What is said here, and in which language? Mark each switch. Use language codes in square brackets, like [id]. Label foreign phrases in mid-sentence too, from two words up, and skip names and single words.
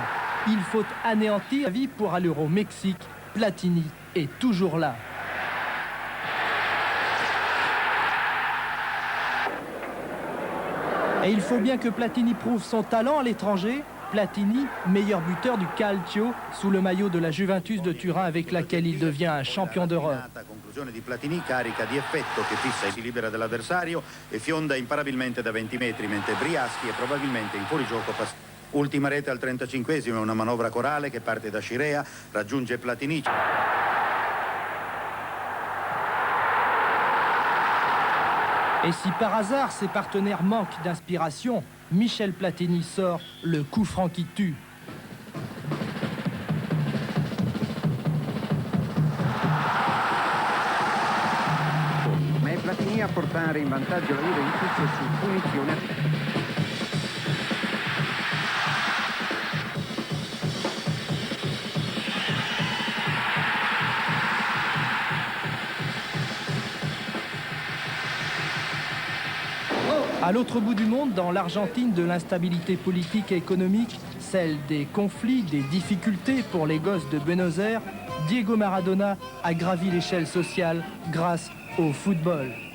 [fr] Il faut anéantir la vie pour aller au Mexique. Platini est toujours là. Et il faut bien que Platini prouve son talent à l'étranger. Platini, meilleur buteur du Calcio sous le maillot de la Juventus de Turin avec laquelle il devient un champion d'Europe. [it] Conclusione di Platini, carica di effetto che fissa e si libera dell'avversario e fionda imparabilmente da 20 metri, mentre Briaschi è probabilmente in fuorigioco. Ultima rete al 35esimo, una manovra corale che parte da Scirea, raggiunge Platini. [fr] Et si par hasard ses partenaires manquent d'inspiration, Michel Platini sort le coup franc qui tue. [it] Ma è Platini a portare in vantaggio la Juventus su punizione. [fr] À l'autre bout du monde, dans l'Argentine de l'instabilité politique et économique, celle des conflits, des difficultés pour les gosses de Buenos Aires, Diego Maradona a gravi l'échelle sociale grâce au football.